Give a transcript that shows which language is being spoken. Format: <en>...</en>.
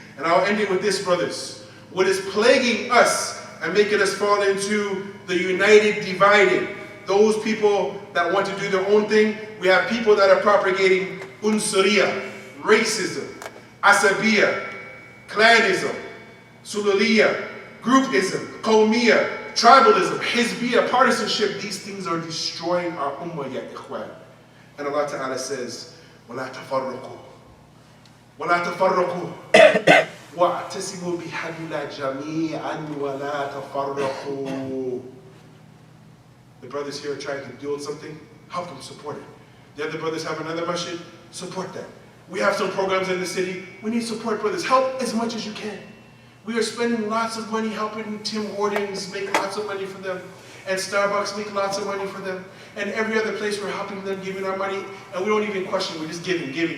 <en>And I'll end it with this, brothers. What is plaguing us and making us fall into the united, divided, those people that want to do their own thing, we have people that are propagating unsuriya, racism, asabiya, clanism, sulaliya, groupism, qawmiya, tribalism, hizbiya, partisanship. These things are destroying our ummah, ya ikhwan.</en> <ar>And Allah Ta'ala says, وَلَا تَفَرَّقُوا وَلَا تَفَرَّقُوا وَاعْتَسِمُوا بِحَبْلِ اللَّهِ جَمِيعًا وَلَا تَفَرَّقُوا.</ar> <en>The brothers here are trying to build something, help them support it. The other brothers have another masjid, support that. We have some programs in the city, we need support, brothers. Help as much as you can. We are spending lots of money helping Tim Hortons make lots of money for them, and Starbucks make lots of money for them, and every other place we're helping them, giving our money, and we don't even question, we're just giving.</en>